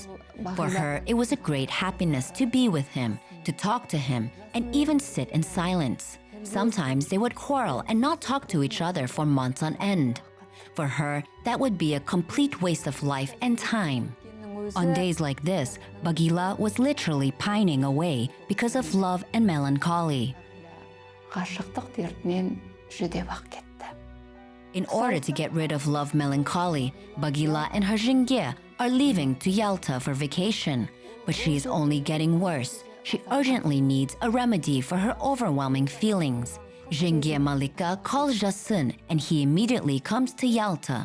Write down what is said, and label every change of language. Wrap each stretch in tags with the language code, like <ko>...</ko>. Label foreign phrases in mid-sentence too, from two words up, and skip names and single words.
<en>For her, it was a great happiness to be with him, to talk to him, and even sit in silence. Sometimes they would quarrel and not talk to each other for months on end. For her, that would be a complete waste of life and time. On days like this, Bagila was literally pining away because of love and melancholy.</en> <kk>ғашықтық дертінен жүдеп-ақ кетті.</kk> <en>In order to get rid of love melancholy, Bagila and her Jingye are leaving to Yalta for vacation. But she is only getting worse. She urgently needs a remedy for her overwhelming feelings. Jingye Malika calls Jasin and he immediately comes to Yalta.</en>